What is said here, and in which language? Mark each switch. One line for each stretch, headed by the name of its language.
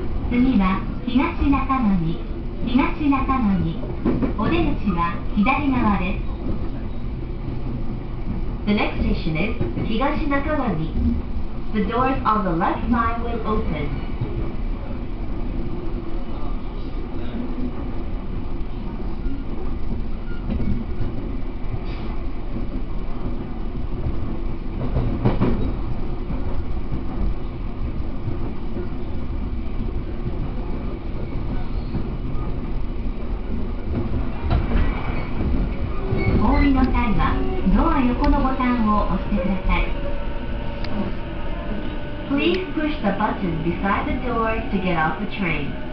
Japanese: 次は東中野に、東中野に、お出口は左側です。
English: The next station is 東中野に。 The doors on the left side will open.
Japanese: お降りの際はドア横のボタンを押してください。
English: Please push the button beside the door to get off the train.